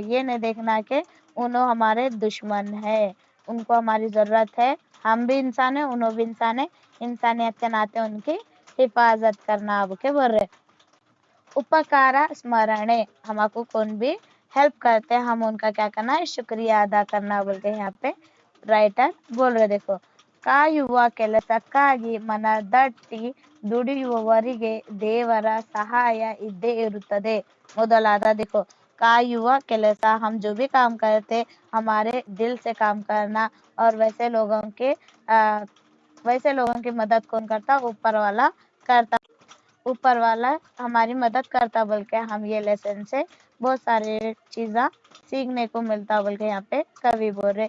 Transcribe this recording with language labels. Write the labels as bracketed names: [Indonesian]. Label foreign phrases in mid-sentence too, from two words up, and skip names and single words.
[Hindi] ये नहीं देखना कि उन्हों हमारे दुश्मन है, उनको हमारी जरूरत है, हम भी इंसान है उन्हों भी इंसान है, इंसानियत के नाते उनकी हिफाजत करना बोल के बोल रहे। [Kannada] ಉಪಕಾರ ಸ್ಮರಣೆ, [Hindi] हमको कौन भी हेल्प करते हैं हम उनका क्या करना है, शुक्रिया अदा करना बोल के यहाँ पे राइटर बोल रहे। [Kannada] देखो ಕಾಯುವ ಕೆಲಸಕ್ಕಾಗಿ ಮನದಟ್ಟಿ ದುಡಿಯುವವರಿಗೆ ದೇವರ ಸಹಾಯ ಇದ್ದೇ ಇರುತ್ತದೆ ಮೊದಲಾದ। [Hindi] देखो [Kannada] ಕಾಯುವ ಕೆಲಸ, [Hindi] हम जो भी काम करते हमारे दिल से काम करना, और वैसे लोगों की मदद कौन करता, ऊपर वाला करता, ऊपर वाला हमारी मदद करता बोल के हम ये लेसन से बहुत सारे चीज़ा सीखने को मिलता बोल के यहाँ पे कवि बोल रहे।